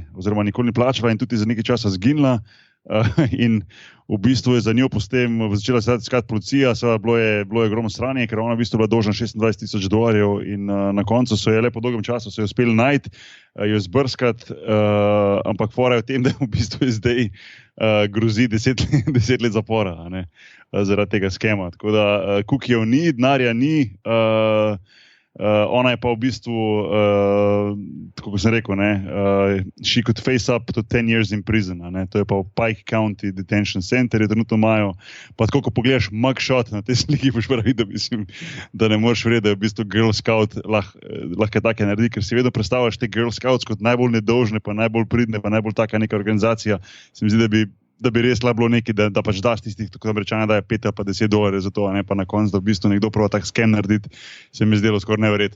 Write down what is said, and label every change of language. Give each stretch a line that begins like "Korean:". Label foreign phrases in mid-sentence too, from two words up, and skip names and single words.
Slovenian: Oziroma nikoli ni plačala in tudi za nekaj časa zginila, in v bistvu je za njo potem začela se iskati policija, bilo je ogromno stranje, ker ona v bistvu bila dolžna $26,000 in na koncu so je le po dolgem času so jo uspeli najti, jo zbrskati, ampak fora je v tem, da v bistvu je zdaj grozi 10 let zapora, a ne, zaradi tega skema. Tako da kukijev ni, denarja ni, ona je pa v bistvu, tako kot sem rekel, ne,
English: she could face up to 10 years in prison,
Slovenian: ne, to je pa v Pike County Detention Center, je trenutno imajo, pa tako, ko pogledaš mugshot na te sliki, boš pravi, da mislim, da ne moreš verjeti, da je v bistvu Girl Scout lahko take naredi, ker si vedno predstavljaš te Girl Scouts kot najbolj nedolžne, pa najbolj pridne, pa najbolj taka neka organizacija, se mi zdi, da bi res bilo nekaj, da pač daš tistih, tako Američane daje $5 pa $10 za to, a ne pa na koncu, da v bistvu nekdo prova tak skem narediti, se mi zdelo skoraj neverjetno.